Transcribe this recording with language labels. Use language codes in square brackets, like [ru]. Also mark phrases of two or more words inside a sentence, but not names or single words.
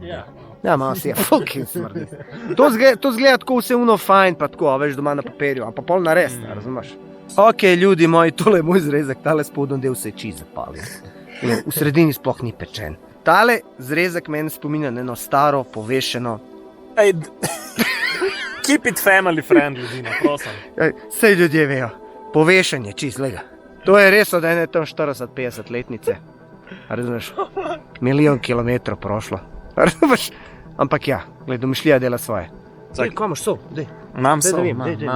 [sl] Ja, malo si je, fucking smrdi. To zgleda tako vse uno fajn, pa tako, a veš, doma na papirju, a pa pol nares, razumeš? Ok, ljudi moji, tole je moj zrezek, tale spodnji del se je čist zapalil. V sredini sploh ni pečen. Tale zrezek meni spominja na eno staro, povešeno. Ej, [en] keep it family friendly, [sl] Dino, prosim. Sej ljudje vejo, povešen je čist, lega. To je res od ene tam 40-50 letnice. Razumeš? Milijon kilometrov prošlo. Razumeš? Ampak ja, gled, domišljija dela svoje. Dej, ko imaš sol? Dej. Imam Daj, da so, vidim, dej, dej,